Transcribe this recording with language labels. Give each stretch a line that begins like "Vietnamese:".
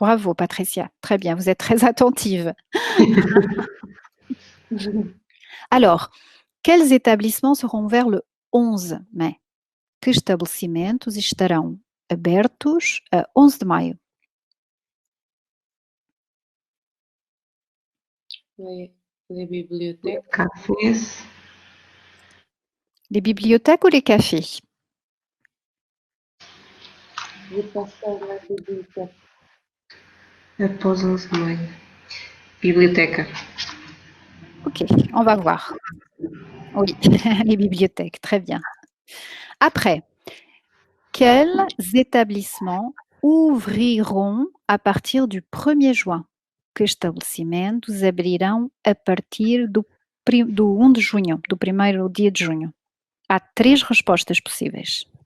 French: Bravo Patricia, très bien, vous êtes très attentive. Alors, quels établissements seront ouverts le 11 mai?
Portuguese: Que estabelecimentos estarão abertos a 11 de maio?
French: Les bibliothèques. Cafés. Les bibliothèques ou les cafés?
Portuguese: Je passei na biblioteca. Após 11 de maio. Biblioteca.
French: Ok, on va voir. Oui, les bibliothèques, très bien. Après, quels établissements ouvriront à partir du 1er juin?
Portuguese: Que estabelecimentos abrirão a partir do 1 de junho, do primeiro dia de junho? Há 3 respostas possíveis.